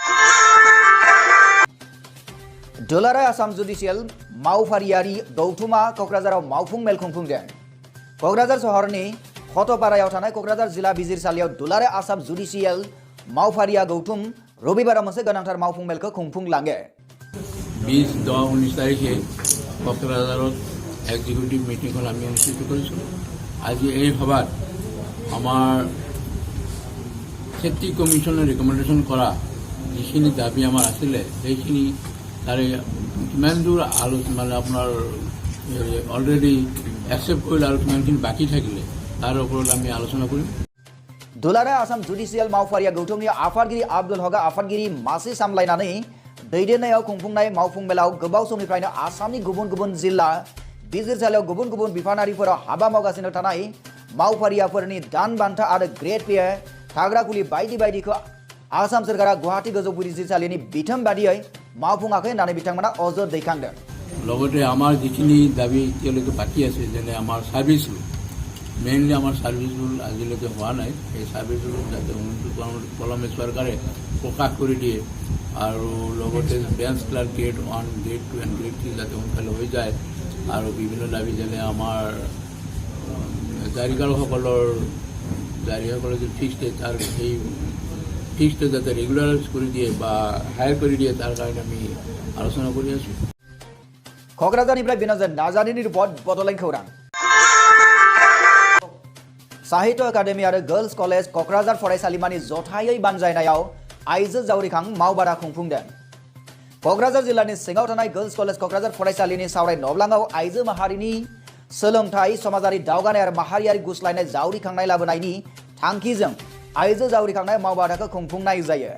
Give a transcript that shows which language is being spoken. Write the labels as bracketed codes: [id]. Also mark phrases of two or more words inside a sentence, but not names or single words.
[brx] दुलाराय आसाम जुडिसियेल मावफारियारि गौथुमा क'क्राझाराव मावफुं मेल खुंफुंदों। क'क्राझार सहरनि खटपारायाव थानाय क'क्राझार जिल्ला बिजिरसालियाव दुलाराय आसाम जुडिसियेल मावफारिया गौथुम रबिबाराव मोनसे गोनांथार मावफुं मेलखौ खुंफुंलाङो। [as] 20-19 তাৰিখে কক্সবাজাৰত এক্সিকিউটিভ মিটিংখন আমি অনুষ্ঠিত কৰিছোঁ। আজি এই সভাত আমাৰ [en] safety commission recommendation [as] কৰা যিখিনি দাবী আমাৰ আছিলে সেইখিনি তাৰে কিমান দূৰ মানে আপোনাৰ [en] already accept [as] কৰিলে আৰু কিমানখিনি বাকী থাকিলে তাৰ ওপৰত আমি আলোচনা কৰিম। [brx] दुलाराय आसाम जुडिसियेल मावफारिया गौथुमनि आफादगिरि आब्दुल हकआ आफादगिरि मासि सामलायनानै दैदेननायाव खुंफुंनाय मावफुं मेलाव गोबाव समनिफ्रायनो आसामनि गुबुन गुबुन जिल्ला बिजिरसालियाव गुबुन गुबुन बिफानारिफोराव हाबा मावगासिनो थानाय मावफारियाफोरनि दान बान्था आरो [en] grade pay [brx] थाग्रा खुलि बायदि बायदिखौ आसाम सोरखारा गुवाहाटी गोजौ बिजिरसालिनि बिथोन बादियै मावफुङाखै होननानै बिथांमोना अजद दैखांदों। [as] লগতে আমাৰ যিখিনি দাবী এতিয়ালৈকে বাকী আছে যেনে আমাৰ [en] service rule mainly [as] আমাৰ [en] service rule [as] আজিলৈকে হোৱা নাই। এই [en] service rule [as] যাতে কলমে চৰকাৰে প্ৰকাশ কৰি দিয়ে আৰু লগতে [en] bench clerk grade 1 grade 2 and grade 3 [as] যাতে সোনকালে হৈ যায় আৰু বিভিন্ন দাবী যেনে আমাৰ জাৰিকাৰসকলৰ যে ফিক্সড তাৰ সেই ফিক্সড যাতে ৰেগুলাৰাইজ কৰি দিয়ে বা হায়াৰ কৰি দিয়ে তাৰ কাৰণে আমি আলোচনা কৰি আছোঁ। [brx] क'क्राझारनिफ्राय बिन'जय नार्जारिनि रिपर्ट बड'लेण्ड खौरां। साहित्य एकाडेमि आरो [en] girls college [brx] क'क्राझार फरायसालिमानि जथायै बानजायनायाव आइजो जावरिखां मावबादा खुंफुंदों। क'क्राझार जिल्लानि सिङाव थानाय [en] girls college [brx] क'क्राझार फरायसालिनि सावराय नब्लाङाव आइजो माहारिनि सोलोंथाइ समाजारि दावगानाय आरो माहारियारि गुस्लायनाय जावरिखांनाय लाबोनायनि थांखिजों आइजो जावरिखांनाय मावबादाखौ खुंफुंनाय जायो।